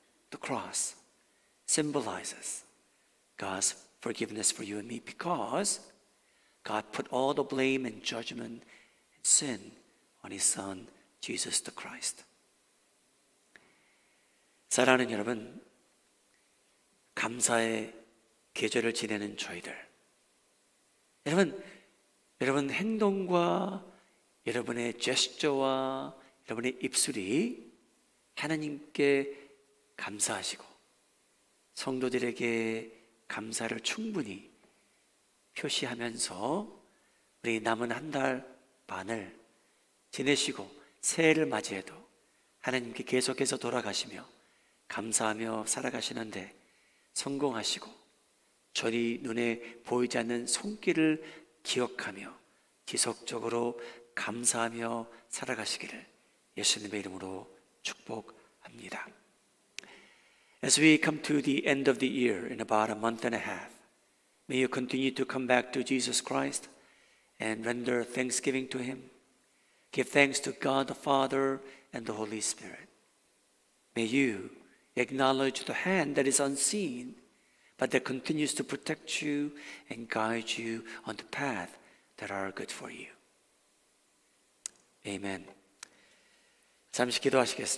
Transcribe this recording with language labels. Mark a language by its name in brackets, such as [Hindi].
[English] The cross symbolizes God's forgiveness for you and me, because God put all the blame and judgment and sin on his Son, Jesus the Christ. [Korean] 사랑하는 여러분, 감사의 계절을 지내는 저희들, 여러분 행동과 여러분의 제스처와 여러분의 입술이 하나님께 감사하시고 성도들에게 감사를 충분히 표시하면서 우리 남은 한 달 반을 지내시고 새해를 맞이해도 하나님께 계속해서 돌아가시며 감사하며 살아가시는데 성공하시고 저리 눈에 보이지 않는 손길을 기억하며 지속적으로 감사하며 살아가시기를 예수님의 이름으로 축복합니다. [English] As we come to the end of the year in about a month and a half, may you continue to come back to Jesus Christ and render thanksgiving to him. Give thanks to God the Father and the Holy Spirit. May you acknowledge the hand that is unseen, but that continues to protect you and guide you on the path that are good for you. Amen. [Korean] 잠시 기도하시겠습니다.